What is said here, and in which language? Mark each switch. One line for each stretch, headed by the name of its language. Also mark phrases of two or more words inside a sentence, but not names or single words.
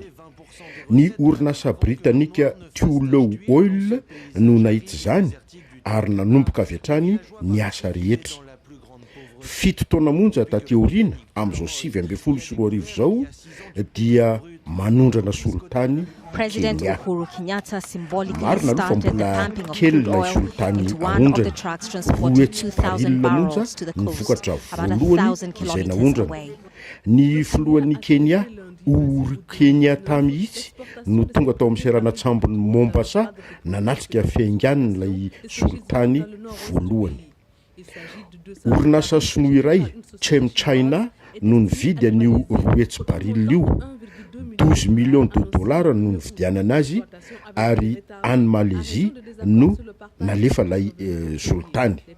Malagasy: Ny orinasa britanika Tolotra Oil no nahita izany ary nanomboka avy hatrany ny asa rehetra. 7 taona monja taty aoriana amin'izao 2012 zao dia manondrana soltany
English: President Kenya. Uhuru Kenyatta symbolically
Malagasy: Marina aloha fa
English: started the
Malagasy: mbola
English: pumping of
Malagasy: kely
English: crude
Malagasy: ilay
English: oil
Malagasy: soltany
English: with one of the
Malagasy: ahondrana. trucks transporting Roetsy 2,000 baril
English: barrels
Malagasy: monja
English: to the
Malagasy: ny
English: coast,
Malagasy: vokatra
English: about
Malagasy: voalohany
English: 1,000
Malagasy: izay
English: kilometers
Malagasy: naondrana.
English: away.
Malagasy: Ny filohan'ny Kenya Uhuru Kenyatta mihitsy no tonga tao amin'ny seranatsambo ny Mombasa nanatrika fiainganiny ilay soltany voalohany. Orinasa sinoa iray China no nividy an'io roetsy baril io 12
French: millions de dollars
Malagasy: no nividianana azy ary any Malaisie no nalefa ilay soltany.